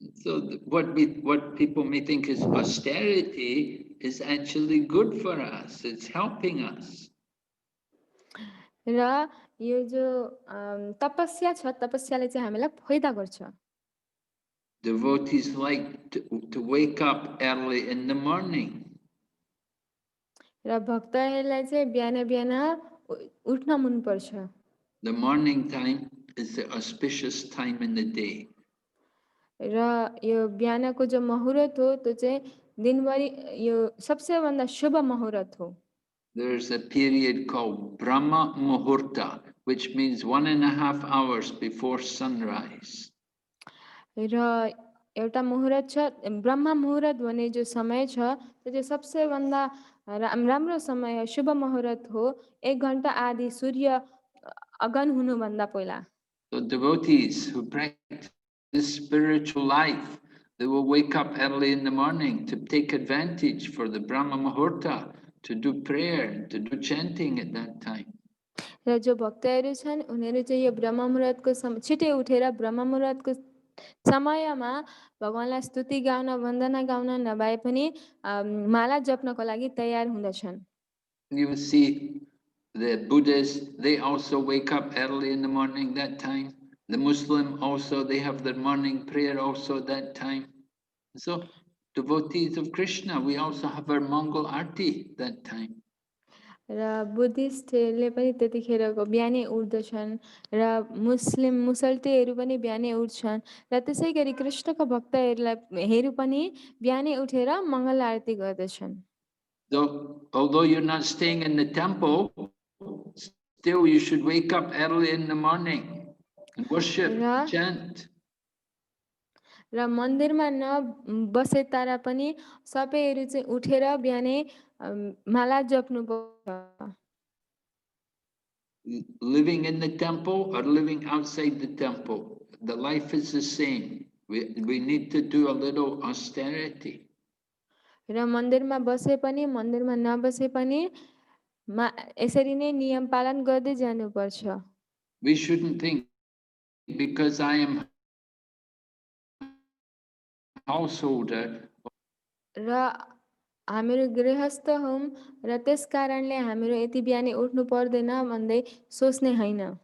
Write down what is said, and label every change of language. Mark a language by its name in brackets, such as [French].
[English] So what people may think is austerity is actually good for us. It's helping us. [Nepali] र यो जो तपस्या छ तपस्याले चाहिँ हामीलाई फाइदा गर्छ। [English] Devotees like to wake up early in the morning. [Nepali] र भक्तहरूलाई चाहिँ बिहान बिहान उठ्न मन पर्छ। [English] The morning time is the auspicious time in the day. [Nepali] र यो बिहानको जो मुहुर्त हो त्यो चाहिँ दिनभरि यो सबसे भन्दा शुभ मुहुर्त हो। [English] There's a period called Brahma Muhurta, which means 1.5 hours before sunrise. [Nepali] र एउटा मुहुर्त छ ब्रह्म मुहुर्त भन्ने जो समय छ त्यो चाहिँ सबसे भन्दा राम्रो समय हो, शुभ मुहुर्त हो। 1 घण्टा आदि सूर्य अगन हुनुभन्दा पहिला। [English] So devotees who practice spiritual life, they will wake up early in the morning to take advantage for the Brahma Muhurta, to do prayer, to do chanting at that time. [Nepali] र जो भक्तहरू छन् उनीहरू चाहिँ यो ब्रह्म मुहुर्तको छिटै उठेर ब्रह्म मुहुर्तको समयमा भगवानलाई स्तुति गाउन वन्दना गाउन नभए पनि माला जप्नको लागि तयार हुँदछन्। [English] You will see the Buddhists, they also wake up early in the morning that time. The Muslim also, they have their morning prayer also that time. So devotees of Krishna, we also have our Mongol Arti that time. [Nepali] र बुद्धिस्टहरूले पनि त्यतिखेरको बिहानै उठ्दछन् र मुसल्टेहरू पनि बिहानै उठ्छन् र त्यसै गरी कृष्णको भक्तहरू पनि बिहानै उठेर मङ्गल आरती गर्दछन्। [English] Although you're not staying in the temple, still you should wake up early in the morning and worship, chant. [Nepali] र मन्दिरमा नबसे तारा पनि सबैहरू चाहिँ उठेर बिहानै माला जप्नु पर्छ। [English] Living in the temple or living outside the temple, the life is the same. We need to do a little austerity. [Nepali] र मन्दिरमा बसे पनि मन्दिरमा नबसे पनि यसरी नै नियम पालन गर्दै जानुपर्छ। [English] We shouldn't think because I am householder. [Nepali] र हामीहरू गृहस्थ हौं र त्यस कारणले हामीहरू यति बिहानै उठ्नु पर्दैन भन्दै सोच्ने होइन।